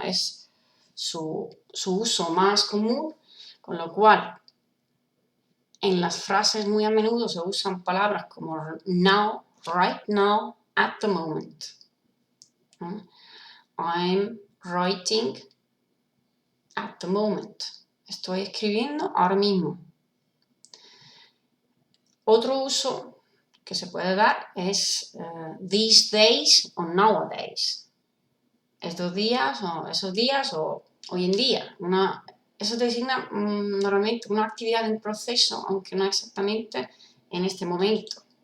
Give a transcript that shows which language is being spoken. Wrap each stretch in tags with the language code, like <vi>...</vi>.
<es>Es su uso más común, con lo cual en las frases muy a menudo se usan palabras como now, right now, at the moment.</es> <en>I'm writing at the moment.</en> <es>Estoy escribiendo ahora mismo. Otro uso que se puede dar es these days o nowadays. Estos días o esos días o hoy en día. Eso designa normalmente una actividad en proceso, aunque no exactamente en este momento.</es>